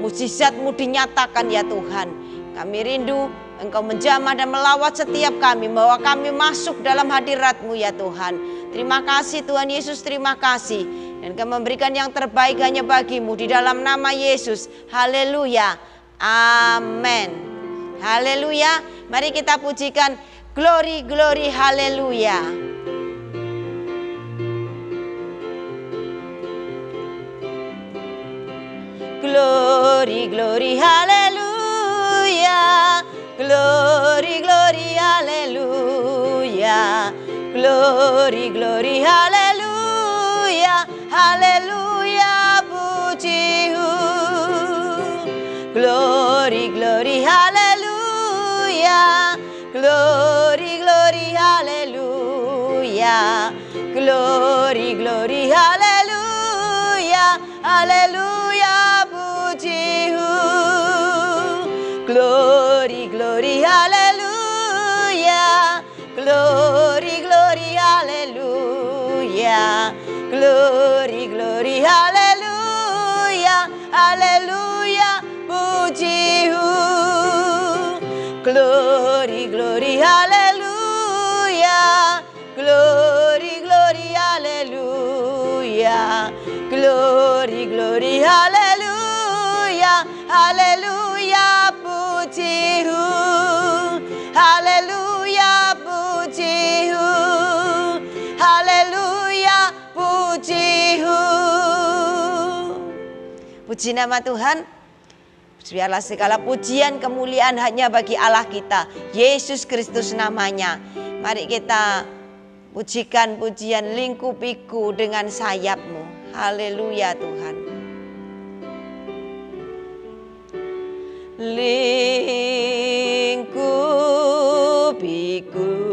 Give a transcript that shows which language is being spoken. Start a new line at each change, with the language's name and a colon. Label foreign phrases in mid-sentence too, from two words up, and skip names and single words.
Indonesian: Mukjizat-Mu dinyatakan ya Tuhan. Kami rindu Engkau menjamah dan melawat setiap kami, bahwa kami masuk dalam hadirat-Mu ya Tuhan. Terima kasih Tuhan Yesus, terima kasih. Dan Kau memberikan yang terbaik hanya bagi-Mu di dalam nama Yesus. Haleluya, amin. Haleluya, mari kita pujikan
English: glory, glory,
Indonesian: haleluya.
English: Glory, glory, haleluya. Glory, glory, haleluya. Glory, glory, haleluya.
Indonesian: Haleluya, puji-Hu.
English: Glory, glory, haleluya. Glory, glory, haleluya. Glory, glory, haleluya.
Indonesian: Haleluya, puji-Hu.
English: Glory, glory, haleluya. Glory, glory, haleluya. Glory, glory, haleluya.
Indonesian: Haleluya, puji-Hu.
English: Glory, glory, haleluya. Glory, glory, haleluya. Glory, glory, haleluya.
Indonesian: Haleluya, puji-Hu. Haleluya, puji-Hu. Haleluya, puji-Hu. Puji nama Tuhan. Biarlah segala pujian kemuliaan hanya bagi Allah kita, Yesus Kristus namanya. Mari kita pujikan pujian lingkupiku dengan sayap-Mu. Haleluya Tuhan. Lingkupiku